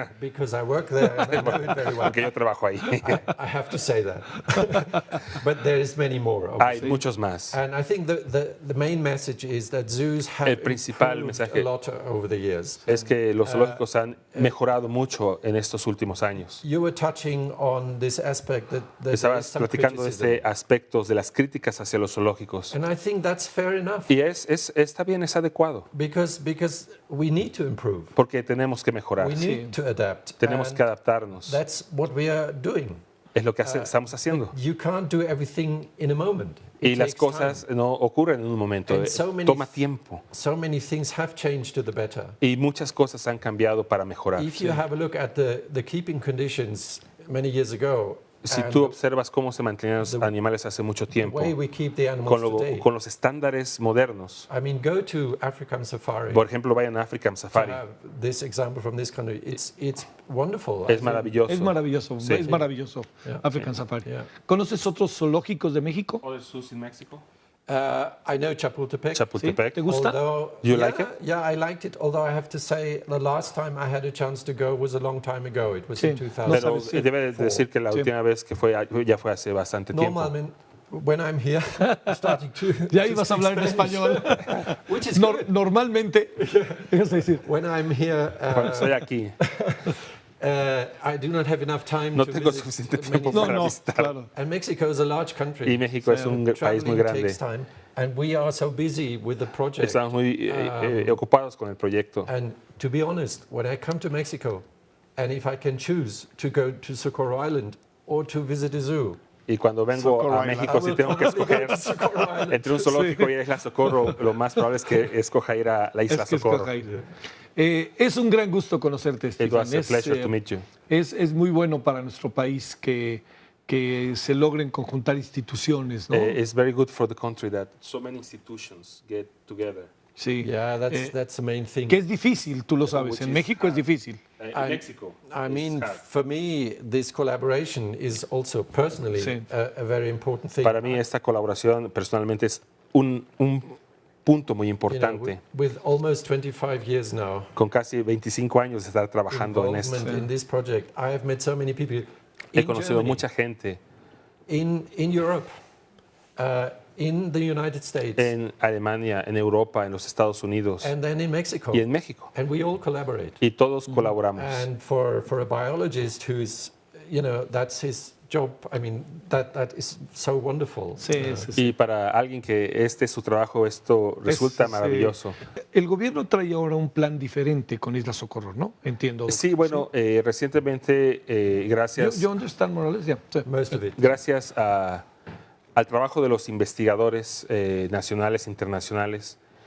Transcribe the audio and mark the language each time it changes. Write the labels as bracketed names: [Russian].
[English] Because I work there and I know it very well. [Spanish] Porque yo trabajo ahí. [English] I have to say that. But there is many more, [Spanish] Hay [English] obviously. [Spanish] muchos más. [English] And I think the main message is that zoos have improved a lot over the years. [Spanish] Es que los zoológicos han mejorado mucho en estos últimos años. [English] You were touching on this aspect that [Spanish] Estabas platicando de este aspecto de las críticas hacia los zoológicos. [English] And I think that's fair enough. [Spanish] Y está bien, es adecuado. [English] Because we need to improve. [Spanish] Porque tenemos que mejorar. [English] We need to adapt. [Spanish] Tenemos que adaptarnos. [English] That's what we are doing. [Spanish] Es lo que estamos haciendo. [English] You can't do everything in a moment. [Spanish] Y las cosas no ocurren en un momento. Toma tiempo. [English] So many things have changed to the better. [Spanish] Y muchas cosas han cambiado para mejorar. [English] If you have a look at the keeping conditions many years ago, [Spanish] si tú observas cómo se mantenían los animales hace mucho tiempo, con los estándares modernos, [English] I mean, go to African Safari. [Spanish] Por ejemplo, vayan a African Safari. [English] This example from this country, it's wonderful. [Spanish] Es maravilloso. Es maravilloso, sí. Es maravilloso. Yeah. African Safari. Yeah. ¿Conoces otros zoológicos de México? [English] Other zoos in Mexico? I know Chapultepec. [Spanish] Chapultepec. ¿Te gusta? [English] You like it? Yeah, I liked it. Although I have to say, the last time I had a chance to go was a long time ago. It was in 2004. [Spanish] Pero debe decir que la última vez que fue ya fue hace bastante tiempo. Normalmente, [English] when I'm here, starting to [Spanish] ya ibas a hablar en español. [English] Which is [Spanish] normalmente. [English] When I'm here. [Spanish] Cuando estoy aquí. [English] I do not have enough time [Spanish] no tengo suficiente tiempo para visitar. Claro. [English] And Mexico is a large country. [Spanish] Y México es un país muy grande. [English] And we are so busy with the project. [Spanish] Estamos muy ocupados con el proyecto. [English] And to be honest, when I come to Mexico, and if I can choose to go to Socorro Island or to visit a zoo, [Spanish] y cuando vengo a México, si tengo que escoger entre un zoológico y Isla Socorro, lo más probable es que escoja ir a la Isla Socorro. Es un gran gusto conocerte, Stephen. [English] It was a pleasure to meet you. [Spanish] Es muy bueno para nuestro país que se logren conjuntar instituciones, ¿no? [English] It's very good for the country that so many institutions get together. [Spanish] Sí. [English] Yeah, that's the main thing. [Spanish] Que es difícil, tú lo sabes. En México es difícil. [English] I mean, for me, this collaboration is also personally a very important thing. [Spanish] Para mí esta colaboración personalmente es un punto muy importante. [English] With almost 25 years now. [Spanish] Con casi 25 años de estar trabajando en esto. [English] In this project, I have met so many people. [Spanish] He conocido mucha gente. [English] In Europe. In the United States. [Spanish] En Alemania, en Europa, en los Estados Unidos. [English] And then in Mexico. [Spanish] Y en México. [English] And we all collaborate. [Spanish] Y todos colaboramos. [English] And for a biologist who's, that's his job, I mean, that is so wonderful. [Spanish] Sí. Y para alguien que este es su trabajo, esto resulta maravilloso. El gobierno trae ahora un plan diferente con Isla Socorro, ¿no? Entiendo. Sí, bueno, recientemente, gracias. [English] Yo understand, Morales, yeah. Most of it. [Spanish] Gracias al trabajo de los investigadores nacionales e internacionales,